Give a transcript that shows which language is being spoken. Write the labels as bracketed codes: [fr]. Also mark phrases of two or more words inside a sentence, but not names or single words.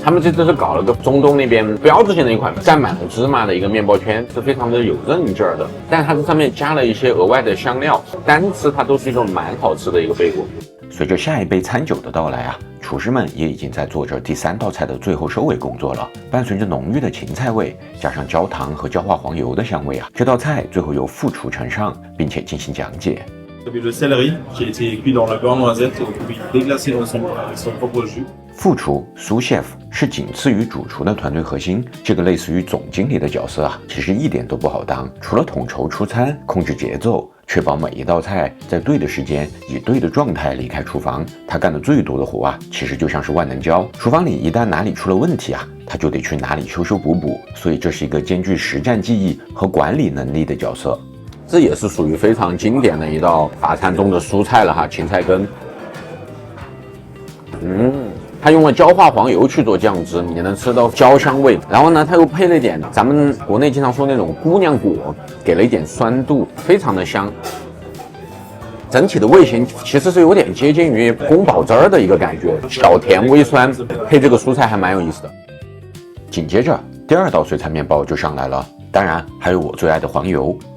[zh] 他们这次是搞了个中东那边标志性的一款蘸满了芝麻的一个面包圈，是非常的有韧劲儿的，但是它这上面加了一些额外的香料，单吃它都是一种蛮好吃的一个贝果。随着下一杯餐酒的到来啊，厨师们也已经在做着第3道菜的最后收尾工作了。伴随着浓郁的芹菜味，加上焦糖和焦化黄油的香味啊，这道菜最后由副廚呈上，并且進行講解。 [fr] Le céleri qui a été cuit dans le beurre noisette puis déglacé dans son propre jus。 [zh] 副廚 [fr] sous chef [zh] 是僅次於主廚的團隊核心，這個類似於總經理的角色啊，其實一點都不好當。除了統籌出餐、控制節奏，確保每一道菜在對的時間以對的狀態離開廚房，他幹的最多的活啊，其實就像是萬能膠。廚房裡一旦哪裡出了問題啊，他就得去哪裡修修補補，所以這是一個兼具實戰技藝和管理能力的角色。這也是屬於非常經典的一道法餐中的蔬菜了哈，芹菜根。它用了焦化黃油去做醬汁，你能吃到焦香味。然後呢，它又配了一點咱們國內經常說那種姑娘果，給了一點酸度，非常的香。整體的味型其實是有點接近於宮保汁兒的一個感覺，小甜微酸，配這個蔬菜還蠻有意思的。緊接着，第2道碎菜麵包就上來了，當然還有我最愛的黃油。